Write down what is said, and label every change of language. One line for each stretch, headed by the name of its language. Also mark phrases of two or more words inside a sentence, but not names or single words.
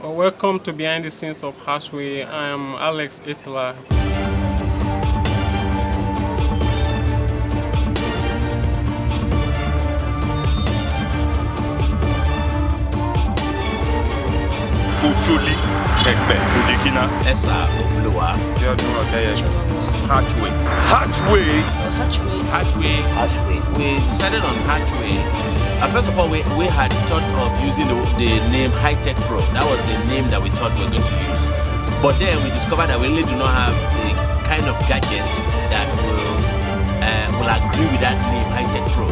English: Welcome to Behind the Scenes of Hatchway. I am Alex Itila. Uchuli, Pepe, Udikina, Esa Oblua, Hatchway. Hatchway. Hatchway. We decided on Hatchway. First of all, we had thought of using the name High Tech Pro. That was the name that we thought we were going to use. But then we discovered that we really do not have the kind of gadgets that will agree with that name, High Tech Pro.